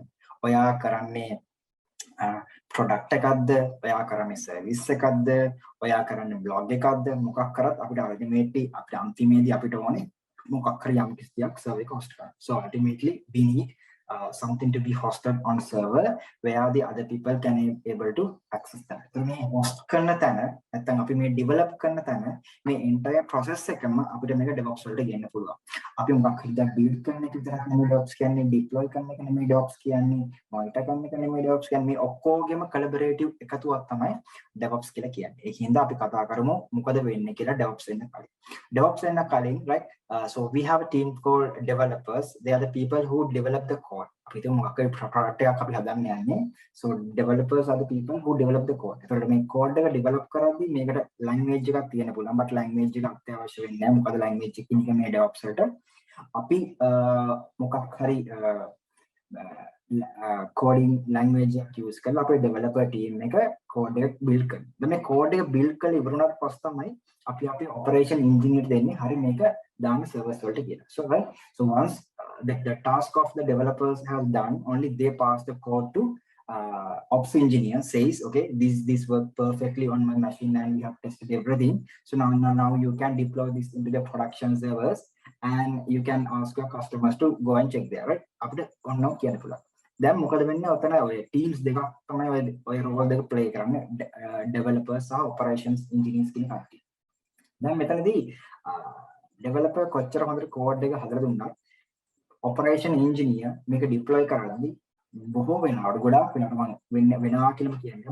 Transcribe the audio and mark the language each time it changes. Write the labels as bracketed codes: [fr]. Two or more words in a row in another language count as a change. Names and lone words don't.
[si] ඔයා කරන්නේ product එකක්ද ඔයා කරන්නේ service එකක්ද ඔයා කරන්නේ blog එකක්ද මොකක් කරත් අපිට ultimately අපිට අන්තිමේදී අපිට ඕනේ මොකක් හරි යම් කිසියක් server එක host කරන්න. [en] So ultimately we need something to be hosted on server where the other people can able to access that. [si] So මේ host කරන තැන නැත්නම් අපි මේ develop කරන තැන මේ [en] entire process [si] එකම අපිට මේක DevOps වලට ගෙන්න පුළුවන්. අපි මොකක් හරි දැන් build කරන එක විතරක් නෙමෙයි DevOps කියන්නේ, deploy කරන එක නෙමෙයි DevOps කියන්නේ, monitor කරන එක නෙමෙයි DevOps කියන්නේ. මේ ඔක්කොගෙම collaborative එකතුවක් තමයි DevOps කියලා කියන්නේ. ඒකින්ද අපි කතා කරමු මොකද වෙන්නේ කියලා DevOps වෙන්න කලින්. DevOps වෙන්න කලින් [en] right so we have a team called developers. They are the people who develop the code. [si] අපි හිතමු මොකක් හරි product එකක් අපි හදන්න යන්නේ. [en] So developers are the people who develop the code. [si] ඒතකොට මේ code එක develop කරද්දී මේකට language එකක් තියෙන්න පුළුවන්. [en] but language [si] එක අත්‍යවශ්‍ය වෙන්නේ නැහැ. මොකද language එකකින් මේ DevOps වලට අපි මොකක් හරි [en] coding language [si] එකක් use කරලා අපේ [en] developer team [si] එක code එක build කරනවා. දැන් මේ code එක build කරලා ඉවරුණාට පස්සේ තමයි අපි අපේ [en] operation engineer [si] දෙන්නේ හරි මේක දාන service වලට කියලා. [en] So right, so once the task of the developers have done, only they pass the code to ops engineer, says okay, this worked perfectly on my machine and we have tested everything. So now you can deploy this into the production servers and you can ask your customers to go and check there, right? [si] අපිට ඔන්න කියන්න පුළුවන්. දැන් මොකද වෙන්නේ? ඔතන ඔය teams දෙකක් තමයි ඔය role දෙක play කරන්නේ, developers සහ [en] operations engineers [si] කියන කට්ටිය. දැන් මෙතනදී developer කොච්චර හොඳට code එක හදලා දුන්නා, [en] operation engineer [si] මේක deploy කරලාදී බොහෝ වෙනවට ගොඩාක් වෙනවට මම වෙනවා කියලා කියන්නේ.